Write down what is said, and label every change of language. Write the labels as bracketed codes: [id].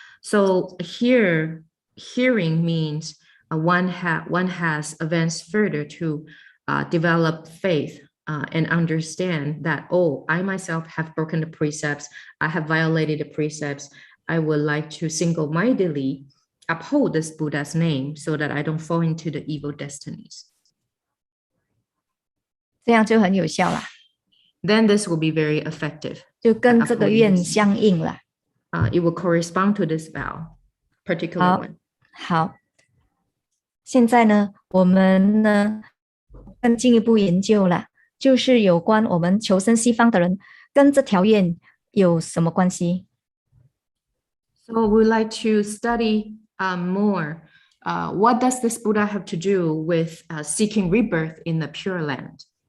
[en] So here, hearing means one has advanced further to develop faith and understand that, oh, I myself have broken the precepts, I have violated the precepts, I would like to single-mindedly uphold this Buddha's name so that I don't fall into the evil destinies. [zh] 这样就很有效啦。 [en] Then this will be very effective. [zh] 就跟这个愿相应了。 [en] It will correspond to this vow, particular one. [zh] 好，现在呢，我们呢更进一步研究了，就是有关我们求生西方的人跟这条愿有什么关系。 [en] So we'd like to study more. What does this Buddha have to do with seeking rebirth in the Pure Land?